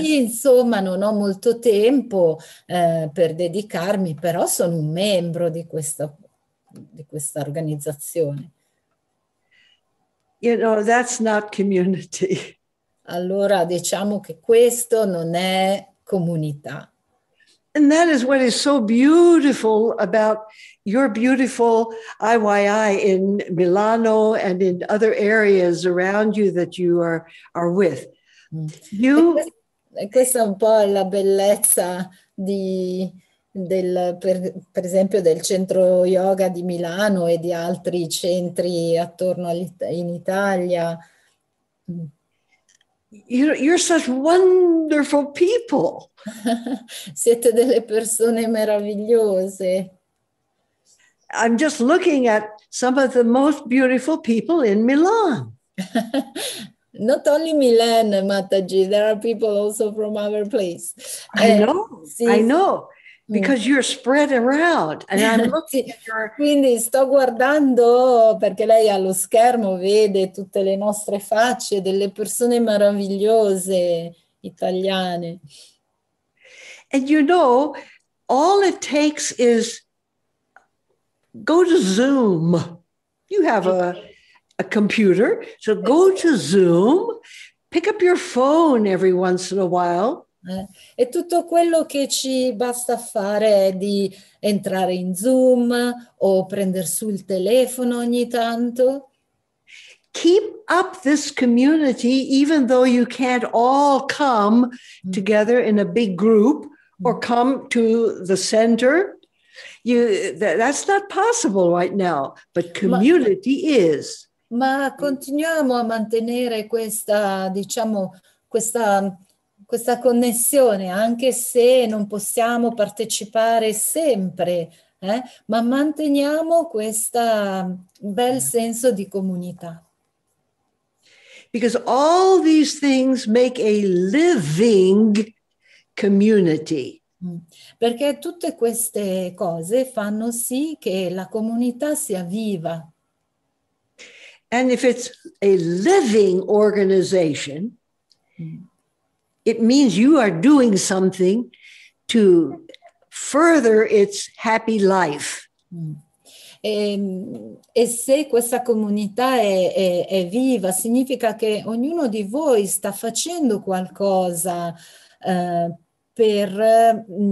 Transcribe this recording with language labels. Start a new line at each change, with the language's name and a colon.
Italian: Sì, insomma, non ho molto tempo per dedicarmi, però sono un membro di questa organizzazione.
English: You know, that's not community.
Italian: Allora diciamo che questo non è comunità.
English: And that is what is so beautiful about your beautiful IYI in Milano and in other areas around you that you are with.
Italian: E questa è un po' la bellezza per esempio del centro yoga di Milano e di altri centri attorno in Italia.
English: You're such wonderful people.
Italian: Siete delle persone meravigliose.
English: I'm just looking at some of the most beautiful people in Milan. Not only Milan, Mataji, there are people also from our place. I know,
Italian: sì.
English: I know, because you're spread around. And I'm looking at your...
Italian: Quindi sto guardando, perché lei allo schermo vede tutte le nostre facce, delle persone meravigliose italiane.
English: And you know, all it takes is go to Zoom. You have a computer, so go to Zoom, pick up your phone every once in a while.
Italian: E tutto quello che ci basta fare è di entrare in Zoom o prendere su il telefono ogni tanto.
English: Keep up this community, even though you can't all come together in a big group or come to the center. That's not possible right now, but community is.
Italian: Ma continuiamo a mantenere questa, diciamo, questa connessione, anche se non possiamo partecipare sempre, ma manteniamo questo bel senso di comunità.
English: Because all these things make a living community.
Italian: Perché tutte queste cose fanno sì che la comunità sia viva.
English: And if it's a living organization, it means you are doing something to further its happy life.
Italian: E se questa comunità è viva, significa che ognuno di voi sta facendo qualcosa per...